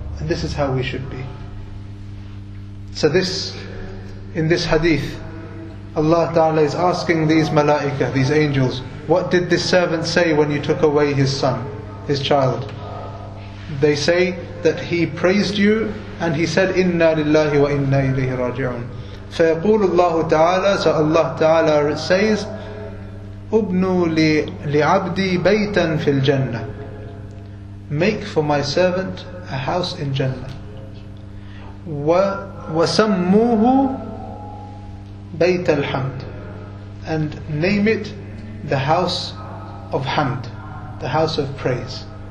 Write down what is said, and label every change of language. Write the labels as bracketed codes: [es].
[en] And this is how we should be. So in this hadith, Allah Ta'ala is asking these malaika, these angels, what did this servant say when you took away his son, his child? They say that he praised you and he said, [ar] Inna lillahi wa inna ilayhi raji'un. فيقول الله تعالى, [en] so Allah Ta'ala says, [ar] أبنوا لعبدي بيتا في الجنة. [en] Make for my servant a house in Jannah. [ar] وسموه بيت الحمد. [en] And name it the house of hamd, the house of praise.